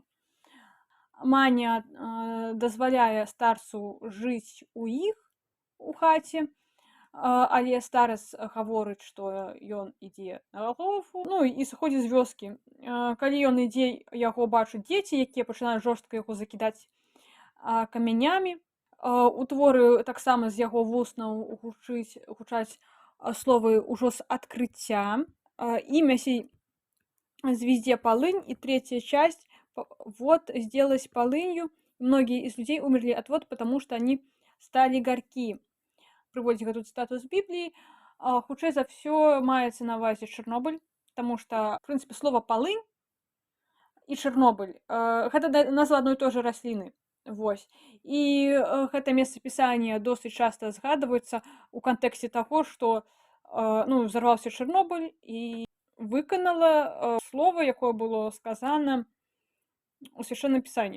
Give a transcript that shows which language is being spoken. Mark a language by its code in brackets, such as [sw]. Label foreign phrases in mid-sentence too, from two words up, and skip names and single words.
[be] Маня дазваляе старцу жыць у іх у хаце, але старец гаворыць, што ён ідзе на Галгофу, і сыходзіць з вёскі. Калі ён ідзе, яго бачаць дзеці, якія пачынаюць жорстка яго закідаць камянямі. У творы таксама з яго вуснаў гучаць словы ўжо з адкрыцця. [ru] Имя сей звезде полынь, и третья часть вот сделалась полынью. Многие из людей умерли от вод, потому что они стали горьки. Приводит эту цитату [be] з Бібліі. Хутчэй за ўсё маецца на ўвазе Чарнобыль, [ru] потому что, в принципе, слово полынь и [be] Чарнобыль гэта назва адной і той жа расліны. Вось. І гэта месцапісанне досыць часта згадваецца ў кантэксце таго, што взорваўся Чарнобыль і выканала слова, якое было сказана ў свяшчэнным пісанні.